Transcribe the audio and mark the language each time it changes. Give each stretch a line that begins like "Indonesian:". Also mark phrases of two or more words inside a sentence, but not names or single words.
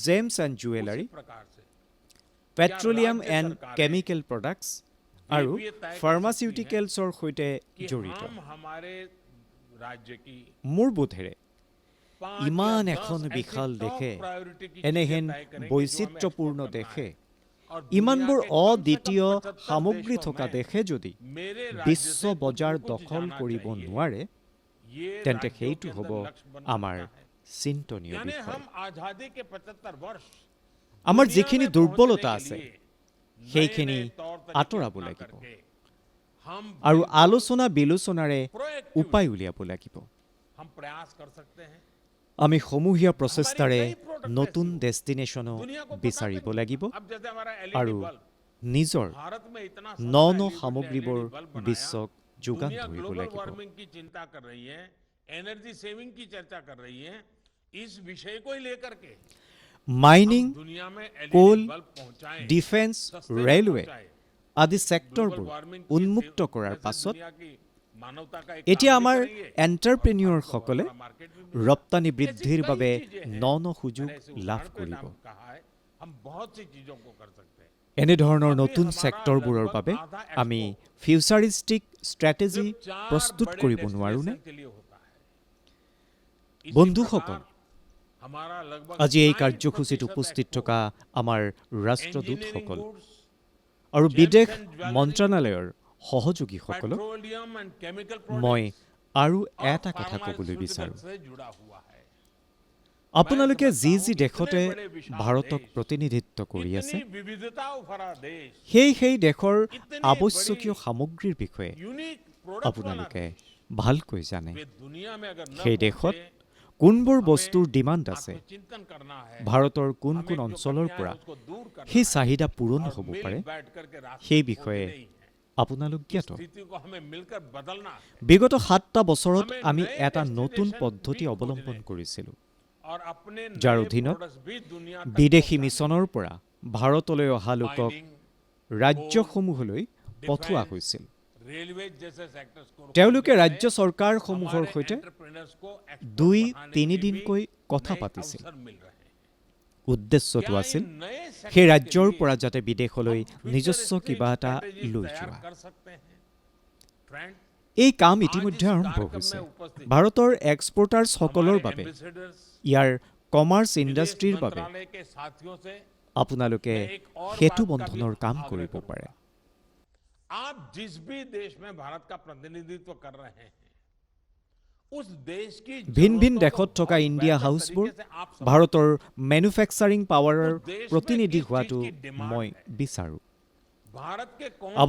English: gems and
Hindi: उसी
Assamese: জুৱেলাৰী,
Hindi: प्रकार से
Assamese: পেট্ৰলিয়াম
Hindi: राज्य
Assamese: এণ্ড
Hindi: सरकारें
English: chemical products
Assamese: আৰু
Hindi: ये तय कर
Assamese: ফাৰ্মাচিউটিকেলছৰ সৈতে
Hindi: कि
Assamese: জড়িত।
Hindi: हम हमारे राज्य की
Assamese: মোৰ বোধেৰে
Hindi: 5
Assamese: ইমান
Hindi: या 10
Assamese: এখন
Hindi: ऐसी
Assamese: বিশাল
Hindi: top
Assamese: দেশে
Hindi: priority की
Assamese: এনেহেন
Hindi: चीजें तय करें कि जो हमें
Assamese: বৈচিত্ৰ্যপূৰ্ণ
Hindi: export करना
Assamese: দেশে
Hindi: है। और
Assamese: ইমানবোৰ
Hindi: दुनिया के कम से कम
Assamese: অদ্বিতীয়
Hindi: 75
Assamese: সামগ্ৰী
Hindi: देशों
Assamese: থকা
Hindi: में
Assamese: দেশে যদি
Hindi: मेरे राज्य
Assamese: বিশ্ব
Hindi: से कुछ
Assamese: বজাৰ
Hindi: न कुछ
Assamese: দখল
Hindi: जाना
Assamese: কৰিব
Hindi: चाहिए।
Assamese: নোৱাৰে,
Hindi: ये
Assamese: তেন্তে
Hindi: राज्यों
Assamese: সেইটো
Hindi: के
Assamese: হ'ব
Hindi: अंदर लक्ष्य बन
Assamese: আমাৰ
Hindi: सकता है।
Assamese: চিন্তনীয়
Hindi: यानी
Assamese: বিষয়।
Hindi: हम आजादी के 75 वर्ष
Assamese: আমাৰ
Hindi: दुनिया
Assamese: যিখিনি
Hindi: में
Assamese: দুৰ্বলতা
Hindi: पहुंचने
Assamese: আছে
Hindi: के लिए
Assamese: সেইখিনি
Hindi: नए-नए तौर तरीके
Assamese: আঁতৰাব
Hindi: अपना
Assamese: লাগিব।
Hindi: करके हम
Assamese: আৰু আলোচনা বিলোচনাৰে
Hindi: proactively
Assamese: উপায় উলিয়াব লাগিব।
Hindi: हम प्रयास कर सकते हैं।
Assamese: আমি সমূহীয়া প্ৰচেষ্টাৰে নতুন ডেষ্টিনেশ্যনো বিচাৰিব লাগিব
Hindi: अब जैसे हमारा
Assamese: আৰু
Hindi: एलईडी बल्ब
Assamese: নিজৰ
Hindi: भारत में इतना
Assamese: ন ন
Hindi: सस्ता
Assamese: সামগ্ৰীবোৰ
Hindi: LED बल्ब बनाया,
Assamese: বিশ্বক যোগান
Hindi: दुनिया
Assamese: ধৰিব
Hindi: ग्लोबल
Assamese: লাগিব।
Hindi: वार्मिंग की चिंता कर रही है,
English: energy saving
Hindi: की चर्चा कर रही है, इस विषय को ही लेकर के
Assamese: মাইনিং,
Hindi: दुनिया में
Assamese: কোল,
Hindi: एलईडी बल्ब पहुंचाएं,
Assamese: ডিফেন্স,
Hindi: सस्ते में
Assamese: ৰেলৱে
Hindi: पहुंचाएं।
Assamese: আদি
Hindi: ग्लोबल
Assamese: ছেক্টৰবোৰ
Hindi: वार्मिंग
Assamese: উন্মুক্ত কৰাৰ
Hindi: जैसे
Assamese: পাছত
Hindi: दुनिया की मानवता का एक
Assamese: এতিয়া
Hindi: काम भी
Assamese: আমাৰ
Hindi: करेंगे,
Assamese: এণ্টাৰপ্ৰেনিয়ৰসকলে
Hindi: और मार्केट भी मिलेगा।
Assamese: ৰপ্তানি
Hindi: ऐसी
Assamese: বৃদ্ধিৰ
Hindi: कई
Assamese: বাবে
Hindi: चीजें हैं।
Assamese: ন ন সুযোগ
Hindi: मैंने ऐसे
Assamese: লাভ
Hindi: उदाहरण पे
Assamese: কৰিব।
Hindi: नाम कहा है, हम बहुत सी चीजों को कर सकते हैं।
Assamese: এনেধৰণৰ
Hindi: अभी
Assamese: নতুন
Hindi: हमारा
Assamese: ছেক্টৰবোৰৰ
Hindi: लगभग
Assamese: বাবে
Hindi: आधा
Assamese: আমি
Hindi: एक्सपो
English: futuristic strategy
Hindi: सिर्फ 4
Assamese: প্ৰস্তুত
Hindi: बड़े
Assamese: কৰিব নোৱাৰোনে?
Hindi: डेस्टिनेशन के लिए होता है। इसी
Assamese: বন্ধুসকল,
Hindi: प्रकार हमारा लगभग
Assamese: আজি এই
Hindi: 60%
Assamese: কাৰ্যসূচীত উপস্থিত
Hindi: एक्सपो
Assamese: থকা আমাৰ
Hindi: इंजीनियरिंग
Assamese: ৰাষ্ট্ৰদূতসকল
Hindi: गुड्स,
Assamese: আৰু
English: gems
Assamese: বিদেশ
English: and jewelry,
Assamese: মন্ত্ৰালয়ৰ সহযোগীসকলক
English: petroleum and chemical
Assamese: মই
Hindi: प्रोडक्ट्स
Assamese: আৰু
Hindi: और
Assamese: এটা কথা ক'বলৈ বিচাৰোঁ।
Hindi: फार्मास्यूटिकल से जुड़ा हुआ है।
Assamese: আপোনালোকে যি যি দেশতে
Hindi: इतने बड़े विशाल
Assamese: ভাৰতক
Hindi: देश,
Assamese: প্ৰতিনিধিত্ব কৰি আছে
Hindi: इतनी विविधताओं भरा देश,
Assamese: সেই দেশৰ
Hindi: इतनी
Assamese: আৱশ্যকীয়
Hindi: बड़ी
Assamese: সামগ্ৰীৰ বিষয়ে
English: unique product
Hindi: वाला
Assamese: আপোনালোকে
Hindi: देश,
Assamese: ভালকৈ জানে।
Hindi: वे दुनिया में अगर न
Assamese: সেই দেশত
Hindi: पहुंचे,
Assamese: কোনবোৰ
Hindi: हमें
Assamese: বস্তুৰ ডিমাণ্ড আছে,
Hindi: आत्मचिंतन करना है।
Assamese: ভাৰতৰ কোন
Hindi: हमें
Assamese: কোন
Hindi: जो
Assamese: অঞ্চলৰ
Hindi: कमियां
Assamese: পৰা
Hindi: हैं, उसको दूर करना
Assamese: সেই
Hindi: है।
Assamese: চাহিদা পূৰণ
Hindi: और
Assamese: হ'ব
Hindi: मिल
Assamese: পাৰে
Hindi: बैठ करके रास्ते
Assamese: সেই
Hindi: खोजने
Assamese: বিষয়ে
Hindi: ही हैं।
Assamese: আপোনালোক জ্ঞাত।
Hindi: स्थिति को हमें मिलकर बदलना है।
Assamese: বিগত ৭টা বছৰত
Hindi: हमें
Assamese: আমি
Hindi: नए
Assamese: এটা নতুন
Hindi: destination
Assamese: পদ্ধতি
Hindi: भी
Assamese: অৱলম্বন
Hindi: खोजने।
Assamese: কৰিছিলোঁ,
Hindi: और अपने
Assamese: যাৰ
Hindi: नए
Assamese: অধীনত
Hindi: products भी दुनिया तक
Assamese: বিদেশী
Hindi: पहुंचाने।
Assamese: মিছনৰ পৰা ভাৰতলৈ অহা লোকক
Hindi: Mining,
Assamese: ৰাজ্যসমূহলৈ পঠোৱা
Hindi: defense,
Assamese: হৈছিল।
Hindi: railways जैसे sectors को
Assamese: তেওঁলোকে
Hindi: खोलने
Assamese: ৰাজ্য
Hindi: से
Assamese: চৰকাৰসমূহৰ
Hindi: हमारे
Assamese: সৈতে
Hindi: entrepreneurs को export
Assamese: ২-৩
Hindi: बढ़ाने के
Assamese: দিনকৈ
Hindi: भी
Assamese: কথা
Hindi: नए
Assamese: পাতিছিল।
Hindi: अवसर मिल रहे हैं।
Assamese: উদ্দেশ্যটো
Hindi: क्या
Assamese: আছিল
Hindi: इन नए sectors
Assamese: সেই
Hindi: के
Assamese: ৰাজ্যৰ
Hindi: लिए
Assamese: পৰা যাতে বিদেশলৈ
Hindi: हम
Assamese: নিজস্ব
Hindi: futuristic
Assamese: কিবা এটা
Hindi: strategies
Assamese: লৈ
Hindi: तैयार
Assamese: যোৱা।
Hindi: कर सकते हैं? Friend,
Assamese: এই কাম
Hindi: आज
Assamese: ইতিমধ্যে
Hindi: इस
Assamese: আৰম্ভ
Hindi: कार्यक्रम
Assamese: হৈছে।
Hindi: में उपस्थित
Assamese: ভাৰতৰ এক্সপৰ্টাৰ্ছসকলৰ
Hindi: हमारे
Assamese: বাবে
Hindi: ambassadors,
Assamese: ইয়াৰ কমাৰ্চ
Hindi: विदेश
Assamese: ইণ্ডাষ্ট্ৰীৰ বাবে
Hindi: मंत्रालय के साथियों से
Assamese: আপোনালোকে
Hindi: मैं एक और
Assamese: সেতু
Hindi: बात का भी
Assamese: বন্ধনৰ কাম
Hindi: आग्रह
Assamese: কৰিব
Hindi: करूंगा।
Assamese: পাৰে।
Hindi: आप जिस भी देश में भारत का प्रतिनिधित्व कर रहे हैं, उस देश की
Assamese: ভিন ভিন
Hindi: जरूरतों को
Assamese: দেশত থকা
Hindi: बहुत
Assamese: ইণ্ডিয়া
Hindi: बेहतर
Assamese: হাউচবোৰ
Hindi: तरीके से आप समझ
Assamese: ভাৰতৰ
English: manufacturing power
Hindi: उस देश में
Assamese: প্ৰতিনিধি
Hindi: किस चीज
Assamese: হোৱাটো
Hindi: की demand
Assamese: মই
Hindi: है।
Assamese: বিচাৰোঁ।
Hindi: भारत के कौन से